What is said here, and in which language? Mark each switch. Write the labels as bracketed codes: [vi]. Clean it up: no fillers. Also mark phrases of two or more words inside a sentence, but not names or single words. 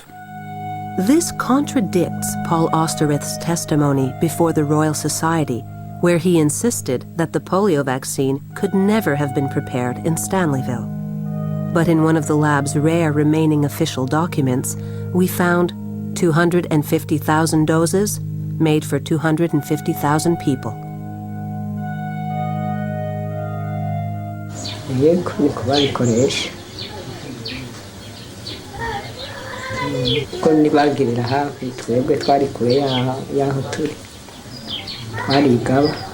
[en] This contradicts Paul Osterrithe's testimony before the Royal Society, where he insisted that the polio vaccine could never have been prepared in Stanleyville. But in one of the lab's rare remaining official documents, we found 250,000 doses made for 250,000 people. [rw] Yego niko babikoresha ko nibagirira hafi twebwe twari kure y'aho turi twarigaba